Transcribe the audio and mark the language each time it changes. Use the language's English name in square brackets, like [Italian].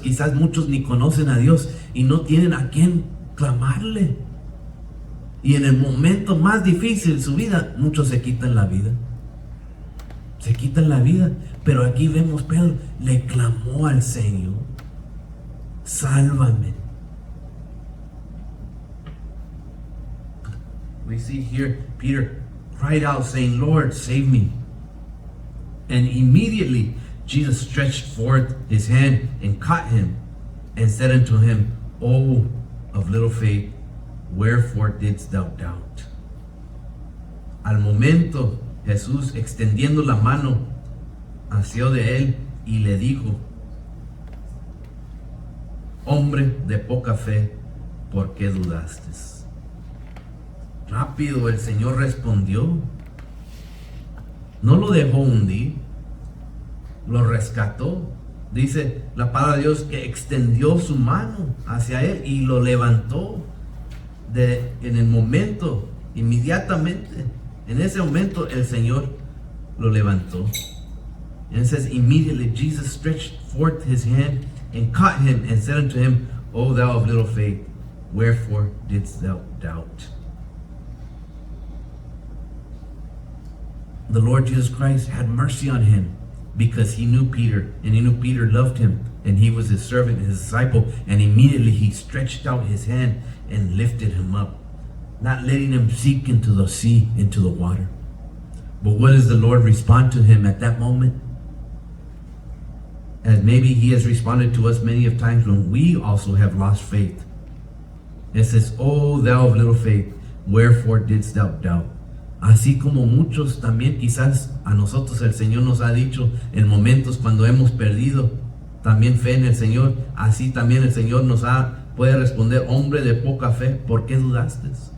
[Spanish] Quizás muchos ni conocen a Dios y no tienen a quién clamarle. Y en el momento más difícil de su vida, muchos se quitan la vida. Se quitan la vida. Pero aquí vemos Pedro, le clamó al Señor: sálvame. [English] We see here Peter cried out saying, Lord, save me. And immediately Jesus stretched forth his hand and caught him and said unto him, O of little faith, wherefore didst thou doubt? [Spanish] Al momento, Jesús, extendiendo la mano, asió de él y le dijo: hombre de poca fe, ¿por qué dudaste? Rápido el Señor respondió. No lo dejó hundir, lo rescató. Dice la palabra de Dios que extendió su mano hacia él y lo levantó en el momento, inmediatamente. En ese momento el Señor lo levantó. [English] And it says, immediately Jesus stretched forth his hand and caught him and said unto him, O thou of little faith, wherefore didst thou doubt? The Lord Jesus Christ had mercy on him because he knew Peter, and he knew Peter loved him, and he was his servant, his disciple, and immediately he stretched out his hand and lifted him up, not letting him sink into the sea, into the water. But what does the Lord respond to him at that moment? As maybe he has responded to us many of times when we also have lost faith. It says, O thou of little faith, wherefore didst thou doubt? [Spanish] Así como muchos también quizás a nosotros el Señor nos ha dicho en momentos cuando hemos perdido también fe en el Señor, así también el Señor puede responder: hombre de poca fe, ¿por qué dudaste?